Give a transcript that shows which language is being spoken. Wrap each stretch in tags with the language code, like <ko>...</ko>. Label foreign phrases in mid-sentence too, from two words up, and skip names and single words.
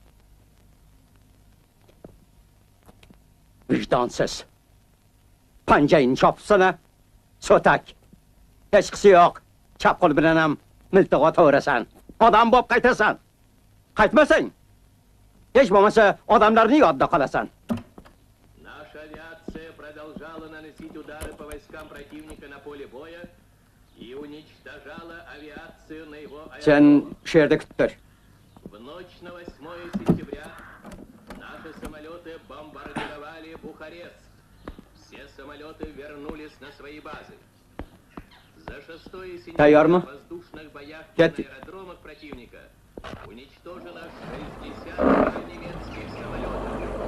<uz>Vijdonsiz. Panjangni chopsana, so'tak. Hech qisi yo'q. Chap qo'l bilan ham miltig'o to'rasan. Odam bo'lib qaytasan. Qaytmasang, hech bo'lmasa odamlarning yodida qolasan.</uz> <ru>Наша авиация продолжала наносить удары по войскам противника на поле боя и уничтожала авиацию на его</ru> <uz>Sen</uz> <ru>аэродромах.</ru> <uz>shu yerda kutib tur.</uz> <ru>В ночь на 8 сентября наши самолеты бомбардировали Бухарест. Все самолеты вернулись на свои базы. За 6 сентября в воздушных боях на аэродромах противника уничтожено 62 немецких самолетов.</ru>